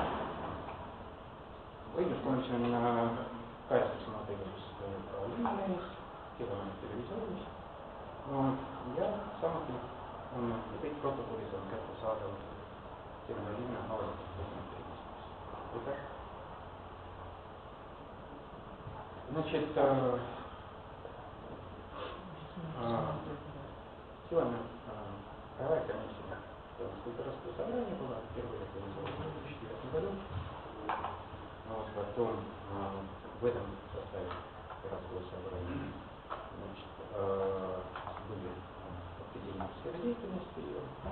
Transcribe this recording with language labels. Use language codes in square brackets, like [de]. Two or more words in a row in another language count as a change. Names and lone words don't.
[et] Õiguskomisjon kajastaks oma tegevust ka linnalehes, Sillamäe televisioonis ja samuti on kõik protokollid on kättesaadavad Sillamäe linna avalikust registris. Aitäh! [ru] Значит, сегодня правая комиссия Государственного собрания была впервые организована в 2004 году. Потом в этом составе городского собрания были определены сферы деятельности ее.